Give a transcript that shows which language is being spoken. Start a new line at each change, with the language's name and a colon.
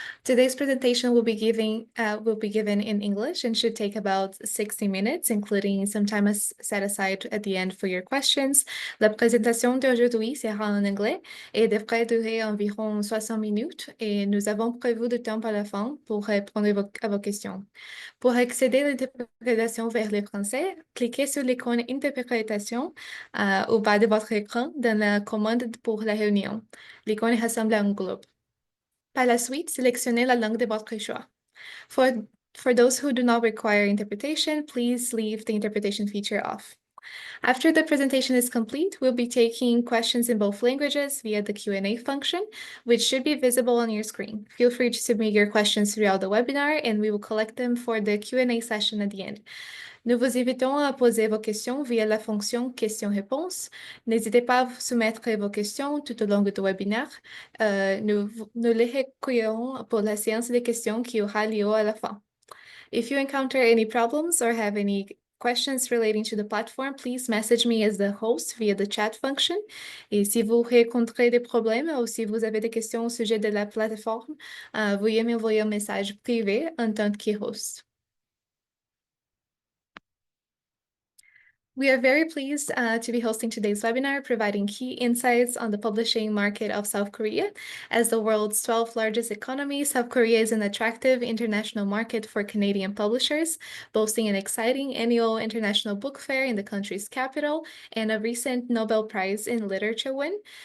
English: Today's presentation will be given in English and should take about 60 minutes, including some time set aside at the end for your questions.
French: La présentation d'aujourd'hui sera en anglais et devrait durer environ 60 minutes et nous avons prévu du temps à la fin pour répondre à vos questions. Pour accéder à l'interprétation vers le français, cliquez sur l'icône Interprétation au bas de votre écran dans la commande pour la réunion. L'icône ressemble à un globe. Par la suite, sélectionnez la langue de votre choix.
English: For those who do not require interpretation, please leave the interpretation feature off. After the presentation is complete, we'll be taking questions in both languages via the Q&A function, which should be visible on your screen. Feel free to submit your questions throughout the webinar, and we will collect them for the Q&A session at the end.
French: Nous vous invitons à poser vos questions via la fonction questions-réponses. N'hésitez pas à soumettre vos questions tout au long du webinaire. Nous les recueillerons pour la séance de questions qui aura lieu à la fin.
English: If you encounter any problems or have any questions relating to the platform, please message me as the host via the chat function.
French: Et si vous rencontrez des problèmes ou si vous avez des questions au sujet de la plateforme, veuillez m'envoyer un message privé en tant que host.
English: We are very pleased to be hosting today's webinar, providing key insights on the publishing market of South Korea. As the world's 12th largest economy, South Korea is an attractive international market for Canadian publishers, boasting an exciting annual international book fair in the country's capital and a recent Nobel Prize in Literature win.